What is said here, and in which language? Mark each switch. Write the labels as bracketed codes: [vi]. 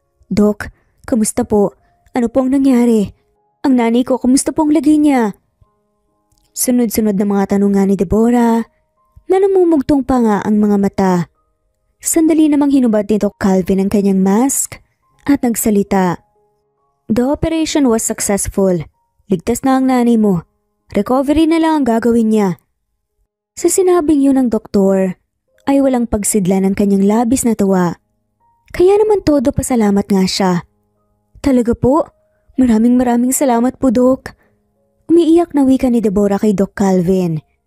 [tl] Doc, kamusta po? Ano pong nangyari? Ang nanay ko, kamusta pong lagay niya? Sunod-sunod na mga tanong nga ni Deborah na namumugtong pa nga ang mga mata. Sandali namang hinubad ni Doc Calvin ang kanyang mask at nagsalita. [en] The operation was successful. [tl] Ligtas na ang nanay mo. Recovery na lang ang gagawin niya. Sa sinabing yun ng doktor, ay walang pagsidla ng kanyang labis na tuwa. Kaya naman todo pasalamat nga siya. Talaga po? Maraming salamat po, Doc. Umiiyak na wika ni Deborah kay Doc Calvin.